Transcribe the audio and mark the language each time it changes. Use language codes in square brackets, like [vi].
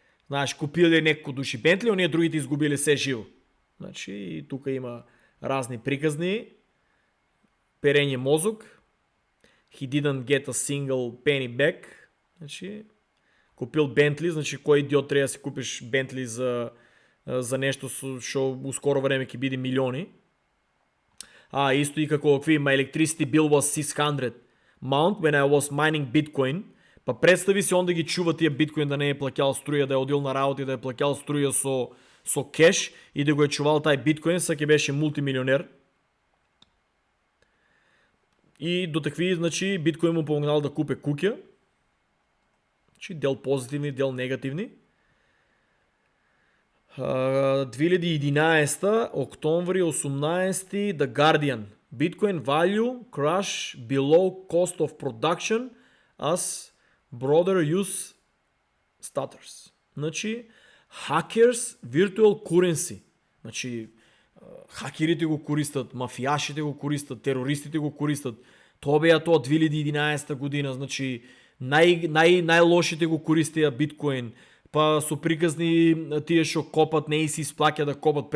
[mk] Знаеш, купиле некој души Бентли, оние другите изгубиле се живо. Значи, и тука има разни приказни. Перење мозок. [en] He didn't get a single penny back. [mk] Значи, купил Бентли, значи кој идиот треба да си купиш Бентли за нешто што у скоро време ќе биде милиони. Исто и како какви, [en] my electricity bill was 600 mount when I was mining Bitcoin. [mk] Па представи си он да ги чува тие биткоин да не е плаќал струја, да е одил на работа и да е плаќал струја со кеш и да го е чувал тај биткоин, са ќе беше мултимилионер. И до такви, значи, биткоин му помогнал да купе куќа. Значи, дел позитивни, дел негативни. 2011, октомври 18, The Guardian. [en] Bitcoin value crash below cost of production as broader use stutters. [mk] Значи, [en] hackers virtual currency. [mk] Значи, хакерите го користат, мафијашите го користат, терористите го користат. Тоа беа тоа 2011 година, значи најлошите го користеа биткоин, па со приказни тие што копат не и се исплаќа да копат.